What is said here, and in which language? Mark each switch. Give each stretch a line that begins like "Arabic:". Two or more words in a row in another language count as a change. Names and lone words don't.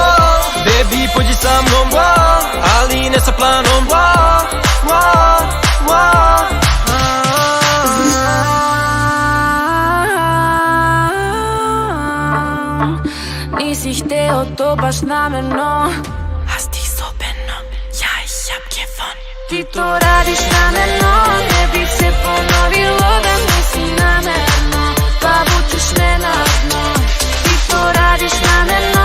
Serbian: Baby, pođi sa mnom, ali ne sa planom. Nisi hteo to baš namerno.
German: Hast dich so benommen, ja ich hab gewonnen.
Serbian: Ti to radiš namerno, ne bi se ponovilo da nisi namerno, pa vučeš me na dno. To radiš na me.